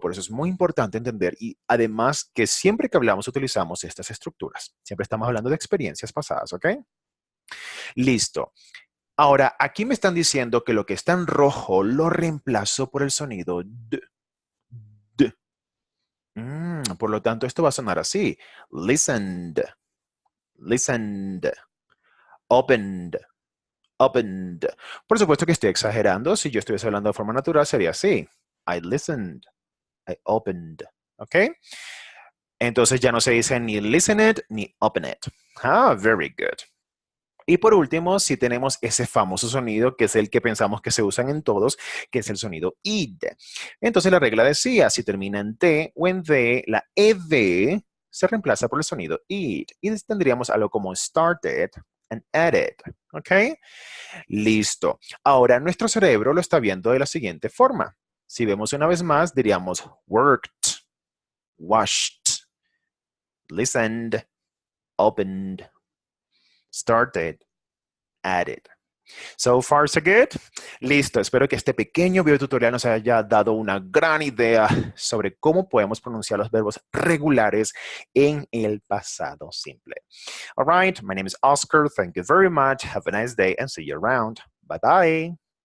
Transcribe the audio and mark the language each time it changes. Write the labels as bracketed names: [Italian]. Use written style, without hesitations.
[Spanish] Por eso es muy importante entender y además que siempre que hablamos utilizamos estas estructuras. Siempre estamos hablando de experiencias pasadas, ¿ok? Listo. Ahora, aquí me están diciendo que lo que está en rojo lo reemplazo por el sonido d. D. Por lo tanto, esto va a sonar así. [English] Listened, listened, opened, opened. [Spanish] Por supuesto que estoy exagerando. Si yo estuviese hablando de forma natural, sería así. [English] I listened, I opened. ¿Ok? [Spanish] Entonces ya no se dice ni listen it ni open it. [English] Ah, very good. [Spanish] Y por último, si tenemos ese famoso sonido que es el que pensamos que se usan en todos, que es el sonido id. Entonces la regla decía, si termina en t o en d, la ed se reemplaza por el sonido id. Y tendríamos algo como started and added. ¿Ok? Listo. Ahora nuestro cerebro lo está viendo de la siguiente forma. Si vemos una vez más, diríamos worked, washed, listened, opened, started, added. [English] So far, so good. [Spanish] Listo. Espero que este pequeño video tutorial nos haya dado una gran idea sobre cómo podemos pronunciar los verbos regulares en el pasado simple. [English] All right. My name is Oscar. Thank you very much. Have a nice day and see you around. Bye bye.